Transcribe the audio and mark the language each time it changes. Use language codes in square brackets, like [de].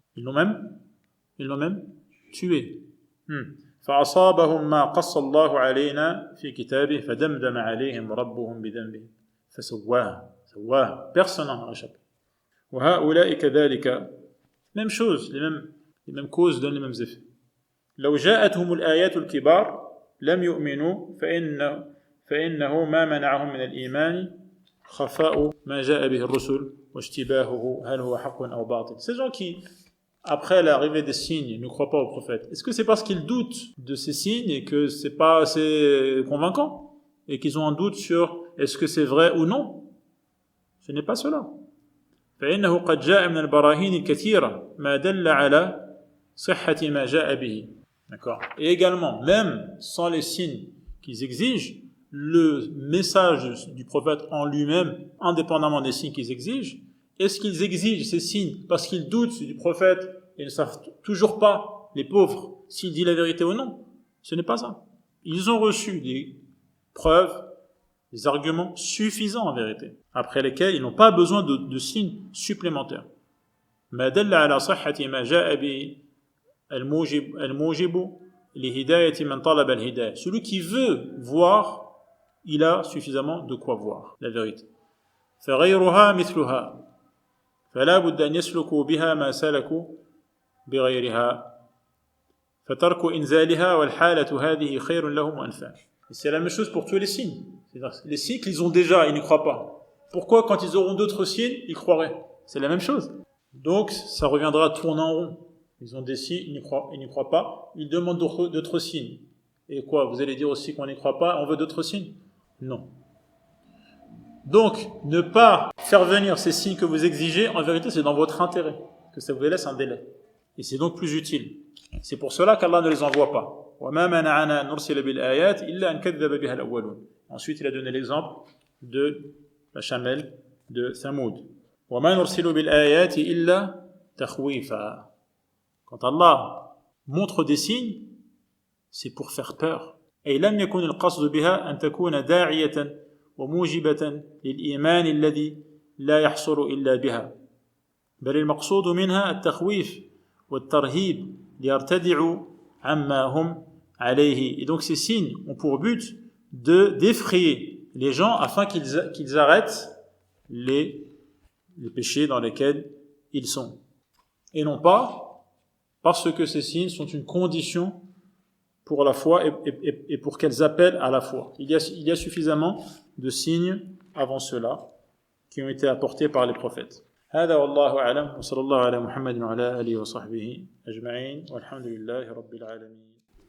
[fr] Ils l'ont même tué. [ar] فَأَصَابَهُمْ مَا قَصَّ اللَّهُ عَلَيْنَا فِي كِتَابِهِ فَدَمْدَمَ عَلَيْهِمْ رَبُّهُم بِذَنبِهِمْ فَسَوَّاهَا. [fr] Personne n'en a échappé. [ar] وَهَؤُلَاءِ كَذَلِكَ. [fr] Même chose, les mêmes causes donnent les mêmes effets. [ar] لو جاءتهم الآيات الكبار لم يؤمنوا فإنه ما منعهم من الإيمان خفاء ما جاء به الرسل واشتباهه هل هو حق أو باطل. [fr] Ces gens qui, après l'arrivée des signes, ne croient pas au prophète, est-ce que c'est parce qu'ils doutent de ces signes et que c'est pas assez convaincant et qu'ils ont un doute sur est-ce que c'est vrai ou non? Ce n'est pas cela. [ar] فإنه قد جاء من البراهين الكثيرة ما دل على صحة ما جاء به. [fr] D'accord. Et également, même sans les signes qu'ils exigent, le message du prophète en lui-même, indépendamment des signes qu'ils exigent, est-ce qu'ils exigent ces signes parce qu'ils doutent du prophète et ne savent toujours pas, les pauvres, s'il dit la vérité ou non? Ce n'est pas ça. Ils ont reçu des preuves, des arguments suffisants en vérité, après lesquels ils n'ont pas besoin de signes supplémentaires. [ar] ما دل على صحة ما جاء به الموجب لهداية من طلب الهداية. [fr] Celui qui veut voir, il a suffisamment de quoi voir la vérité. [ar] فغيرها مثلها فلا بد أن يسلكوا بها ما سلكوا بغيرها فترك إنزالها والحالة هذه خير لهم وأنفع. [fr] C'est la même chose pour tous les signes. C'est-à-dire, les signes qu'ils ont déjà, ils n'y croient pas. Pourquoi quand ils auront d'autres signes, ils croiraient? C'est la même chose. Donc ça reviendra à tourner en rond. Ils ont des signes, ils n'y croient pas, ils demandent d'autres signes. Et quoi, vous allez dire aussi qu'on n'y croit pas, on veut d'autres signes? Non. Donc, ne pas faire venir ces signes que vous exigez, en vérité, c'est dans votre intérêt, que ça vous laisse un délai. Et c'est donc plus utile. C'est pour cela qu'Allah ne les envoie pas. [ar] وَمَا مَنَعَنَا نُرْسِلَ بِالْآيَاتِ إِلَّا أَنْ كَذَّبَ بِهَا الْأَوَّلُونَ. [fr] Ensuite, il a donné l'exemple de la chamelle de Thamoud. [ar] وَمَا نُرْسِلُ بِالْآيَاتِ إِلَّا تَخْوِيفًا. [fr] Quand Allah montre des signes, c'est pour faire peur. [ar] أي لم يكن القصد بها أن تكون داعية وموجبة للإيمان الذي لا يحصل إلا بها بل المقصود منها التخويف والترهيب ليرتدعوا عما هم عليه. [fr] Et donc ces signes ont pour but d'effrayer les gens afin qu'ils arrêtent les péchés dans lesquels ils sont. Et non pas parce que ces signes sont une condition pour la foi et pour qu'elles appellent à la foi. Il y a suffisamment de signes avant cela qui ont été apportés par les prophètes. [ar] هذا والله أعلم وصلى الله على محمد وعلى آله وصحبه أجمعين والحمد لله رب العالمين.